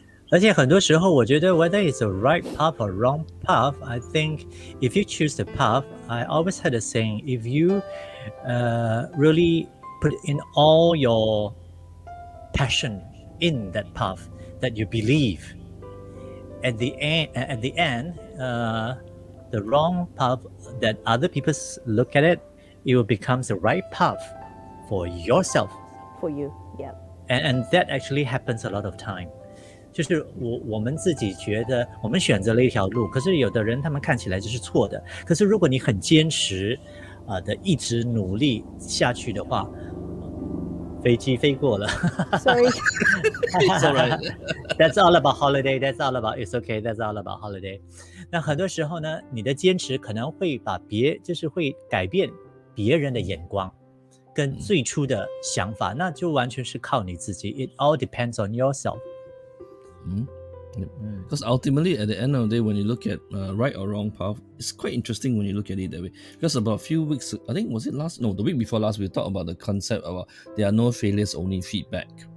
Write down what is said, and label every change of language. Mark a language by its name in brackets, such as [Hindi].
[Chinese] 而且很多时候，我觉得 [English] whether it's a right path or wrong path, I think if you choose the path, I always had a saying: if you really put in all your passion in that path that you believe, at the end, the wrong path that other people look at it, it will become the right path for yourself. For you, yeah. And that actually happens a lot of time. [Chinese] 就是我们自己觉得我们选择了一条路，可是有的人他们看起来就是错的。可是如果你很坚持的一直努力下去的话，飞机飞过了。 [English] Sorry. It's all right. That's all about holiday. That's all about it's okay. That's all about holiday. [Chinese] 那很多时候呢，你的坚持可能会就是会改变别人的眼光跟最初的想法，那就完全是靠你自己。 [English] It all depends on yourself. Because ultimately, at the end of the day, when you look at right or wrong path, it's quite interesting when you look at it that way. Because about a few weeks, I think the week before last, we talked about the concept about there are no failures, only feedback.